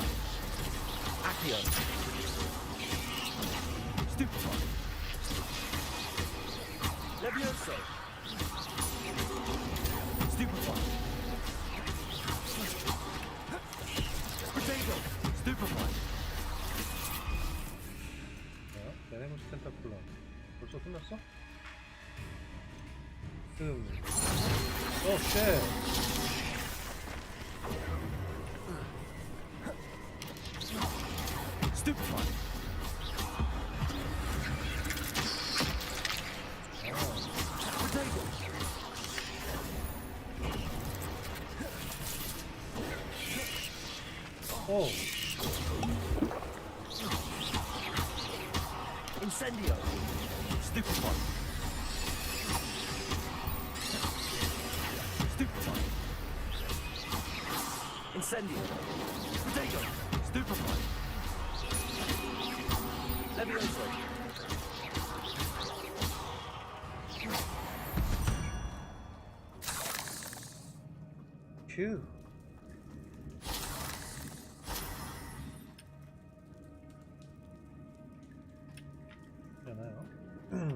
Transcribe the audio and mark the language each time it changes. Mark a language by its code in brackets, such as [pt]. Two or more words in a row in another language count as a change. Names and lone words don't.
[en] Accio. Stupefy. Levioso. Stupefy. Potato. Stupefy. [ko] 자, 베네머스 텐타클러 벌써 끝났어? [en] 쉣! Stupefy. Potato. Oh. Incendio. Stupefy. Stupefy. Incendio. Potato. Stupefy. Levioso. Phew. [ko] 있잖아요.